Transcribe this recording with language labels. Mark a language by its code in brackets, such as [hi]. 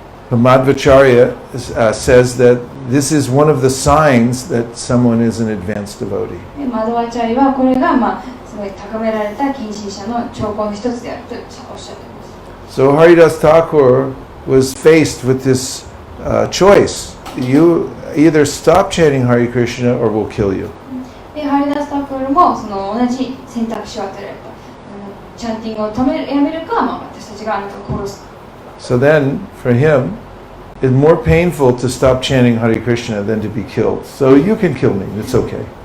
[en] The Madhvacharya says that this is one of the signs that someone is an advanced devotee. [ja] マドワチャリはこれがまあすごい高められた献身者の兆候の一つであるとおっしゃっています。 [en] So Haridasa Thakur was faced with this choice. You either stop chanting Hare Krishna or we'll kill you. [ja] でハリダスタクルもその同じ選択肢を与えられた。チャンティングをやめるか、まあ、私たちがあなたを殺す。 [en] So then, for him, it's more painful to stop chanting Hare Krishna than to be killed. So you can kill me, it's okay.